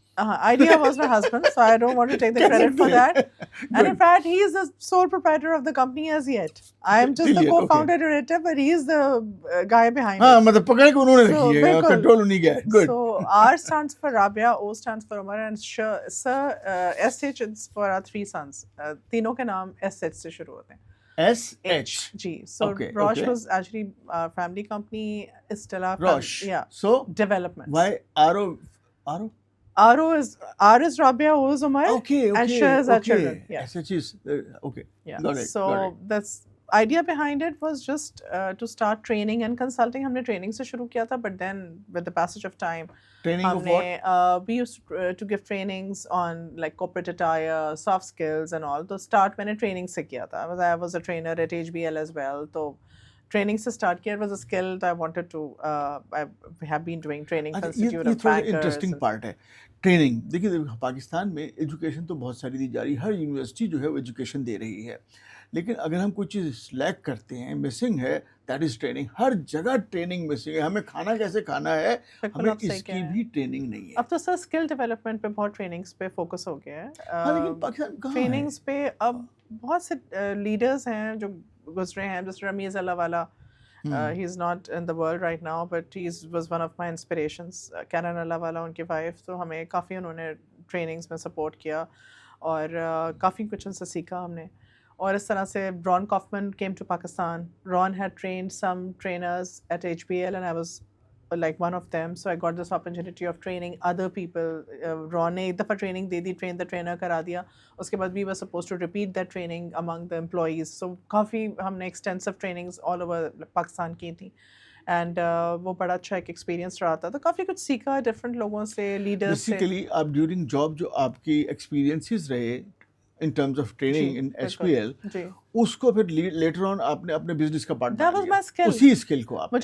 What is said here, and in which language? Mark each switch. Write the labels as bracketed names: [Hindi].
[English] Idea was my husband, so I don't want to take the credit for that. And in fact, he is the sole proprietor of the company as yet. I am just the co-founder director, but he is the guy behind it. [Urdu] ہاں مطلب پکڑ کے انہوں نے رکھی ہے، control نہیں گیا. [English] Good. So R stands for Rabia, O stands for Umar, and Sir SH is for our 3 sons. [Urdu] تینوں کے نام SH سے شروع ہوتے ہیں. [English] SH. [Urdu] جی. [English] So Roche was actually our family company. Stella Roche. Yeah. So development. Why RO? R is Rabia, O is Umar, Okay. and Shah is our children. Yeah. SH is okay. Yeah. Got it. So that's idea behind it was just to start training and consulting. [Urdu] ہم نے training سے شروع کیا تھا, [English] but then with the passage of time Training [Urdu] ہم [English] of [Urdu] نے [English] what? we used to give trainings on like corporate attire, soft skills and all. [Urdu] تو start میں نے training سے کیا تھا. [English] I was a trainer at HBL as well. [Urdu] تو training سے start کیا. [English] It was a skill that I wanted to I have been doing training for Institute [Urdu] یہ [English] of [Urdu] تھوڑا [English] Bankers. [Urdu] انٹرسٹنگ پارٹ ہے ٹریننگ. دیکھیے پاکستان میں ایجوکیشن تو بہت ساری دی جا رہی ہے, ہر یونیورسٹی جو ہے وہ ایجوکیشن دے رہی ہے, لیکن اگر ہم کوئی چیز لیک کرتے ہیں, مسنگ ہے, [English] That is training. [Urdu] ہر جگہ ٹریننگ مسنگ ہے. ہمیں کھانا کیسے کھانا ہے, ہمیں اس کی بھی ٹریننگ نہیں ہے. اب تو سر اسکل ڈیولپمنٹ پہ بہت ٹریننگس پہ فوکس ہو گیا ہاں ہے. لیکن پاکستان کہاں ہے؟ ٹریننگس پہ اب بہت سے لیڈرز ہیں جو گزرے ہیں, جیسے رمیز اللہ والا. [English] He is not in the world right now, but he was one of my inspirations. [Urdu] Karen اللہ والا ان کی وائف, تو ہمیں کافی انہوں نے ٹریننگس میں سپورٹ کیا اور کافی کچھ ان سے سیکھا ہم نے. اور اس طرح سے رون کافمن [English] came to Pakistan. Ron had trained some trainers at HBL and I was like one of them, so I got this opportunity of training other people. [Urdu] Ron نے ایک دفعہ training they the, [English] train the trainer [Urdu] کرا دیا, اس کے بعد [English] we were supposed to repeat that training among the employees. [Urdu] So کافی ہم نے [English] extensive trainings all over [Urdu] Pakistan کی تھیں اینڈ وہ بڑا اچھا ایک ایکسپیرینس رہا تھا. تو کافی کچھ سیکھا ڈفرینٹ لوگوں سے, لیڈرز سے. بیسیکلی آپ ڈیورنگ جاب جو آپ کی ایکسپیرینسز رہے [English] in terms of training in HPL, [Urdu] اس کو پھر لیٹر آن آپ نے اپنے بزنس کا پارٹ بنا لیا, اسی اسکل کو آپ.